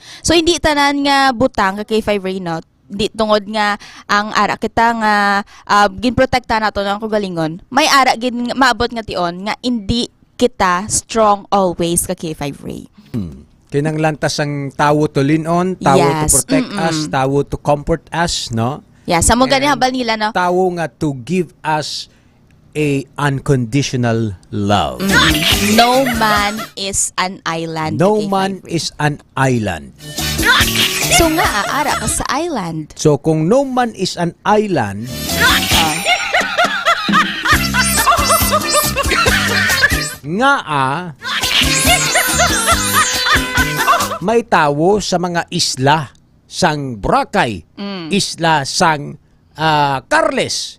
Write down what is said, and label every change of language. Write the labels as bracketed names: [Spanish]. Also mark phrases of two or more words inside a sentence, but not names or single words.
[Hiligaynon] So hindi tanan nga butang kay Five Ray no, di tungod nga ang ara kita nga ginprotekta nato ng kaugalingon, may ara gin maabot nga tion nga hindi kita [English] strong always [Hiligaynon] kay Five Ray. Kinang lantas ang tawo [English] to lean on, tawo to protect us, tawo to comfort us, no? Yeah, [Hiligaynon] sa mo gani habal nila no. Tawo nga [English] to give us a unconditional love. No man is an island. No man is an island. [Hiligaynon] So nga aara ka sa island. So kung [English] no man is an island, [Hiligaynon] may tawo sa mga isla sang Boracay, isla sang Carles.